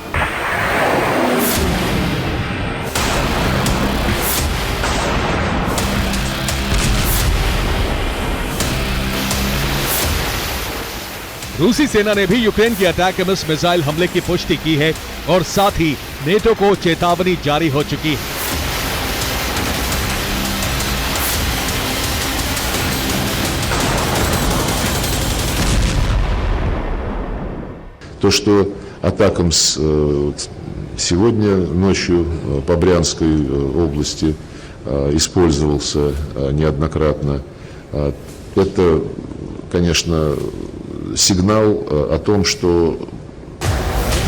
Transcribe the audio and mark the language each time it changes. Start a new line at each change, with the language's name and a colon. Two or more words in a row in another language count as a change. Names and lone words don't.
Hindi: रूसी सेना ने भी यूक्रेन की अटैकम्स मिसाइल हमले की पुष्टि की है और साथ ही नेटो को चेतावनी जारी हो चुकी है।
Russian: То, что атакамс сегодня ночью по Брянской области использовался неоднократно, это, конечно, сигнал о том, что